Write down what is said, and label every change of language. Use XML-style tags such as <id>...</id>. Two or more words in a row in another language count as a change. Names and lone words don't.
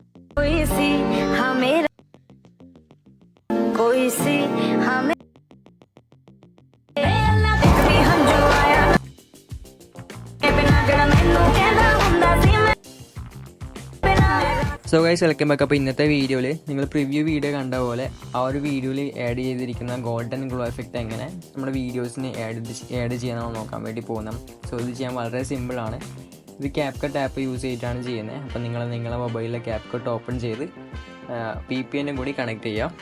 <en>कोई सी हमें कोई सी हमें भी हम जो आया बिना गड़ा मैनू कहना हुंदा सी मैं So guys welcome back.</en> <ml>അപ്പോൾ ഇന്നത്തെ വീഡിയോയിൽ നിങ്ങൾ</ml> <en>preview video</en> <ml>കണ്ട പോലെ ആ ഒരു വീഡിയോയിൽ ആഡ് ചെയ്തിരിക്കുന്ന</ml> <en>golden glow effect</en> <ml>എങ്ങനെ നമ്മുടെ വീഡിയോസിന് ആഡ് ചെയ്യാനാണ് നോക്കാൻ വേണ്ടി പോകുന്നത്. സോ ഇത് ചെയ്യാൻ വളരെ സിമ്പിളാണ്. ഇത് ക്യാപ്കട്ട്</ml> <en>app use</en> <ml>ചെയ്തിട്ടാണ് ചെയ്യുന്നത്. അപ്പോൾ നിങ്ങളുടെ മൊബൈലിലെ ക്യാപ്കട്ട് ഓപ്പൺ ചെയ്ത് VPN കൂടി കണക്ട് ചെയ്യുക.</ml>